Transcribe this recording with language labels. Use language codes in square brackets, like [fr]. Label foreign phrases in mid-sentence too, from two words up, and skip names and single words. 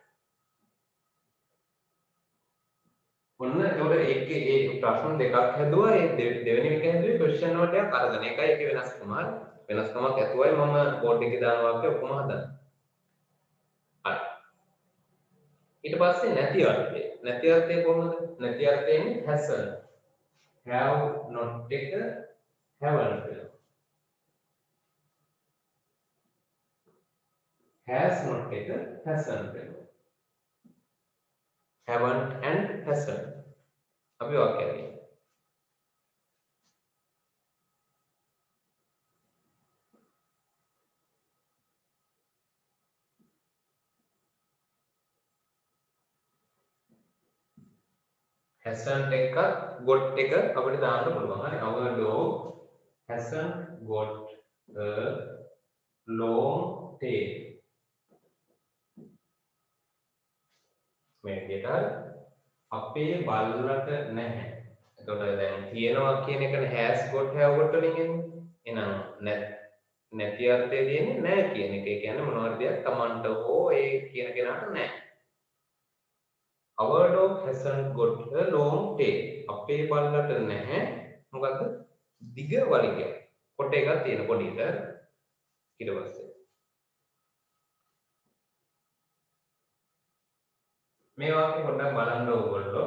[si] ඔන්න ඒකට ඒකේ ඒ ප්‍රශ්න දෙකක් හැදුවා. ඒ දෙවෙනි එක හැදුවේ ක්වෙස්චන් වලට යක් අරගෙන. ඒකයි ඒකේ වෙනස්කම. වෙනස්කමක් ඇතුවයි මම බෝඩ් එකේ දාන වාක්‍ය ඔක්කොම හදන්නේ. හරි. ඊට පස්සේ නැති අර්ථය. නැති අර්ථය කොහොමද? නැති අර්ථයෙන් hasn't. [en] have not [si] එක haven't වෙනවා. [en] has not එක hasn't වෙනවා. haven't and hasn't. [si] අපි වාක්‍යය කියමු. hasn't එක got එක අපිට දාන්න පුළුවන්. හරි. [en] our dog hasn't got a long tail. [si] මේ විදිහට අපේ බල්ලට නැහැ. එතකොට දැන් තියෙනවා කියන එකනේ [en] has got have got [si] වලින් එන්නේ. එහෙනම් නැති අර්ථය දෙන්නේ නැහැ කියන එක. ඒ කියන්නේ මොනවාරි දෙයක් Tamanට හෝ ඒ කියන කෙනාට නැහැ. [en] Our dog hasn't got a long tail. [si] අපේ බල්ලට නැහැ මොකද්ද? දිග වලිගයක්. කොට එකක් තියෙන පොඩිට. ඊට පස්සේ මේ වාක්‍ය පොඩ්ඩක් බලන්න ඕගොල්ලෝ.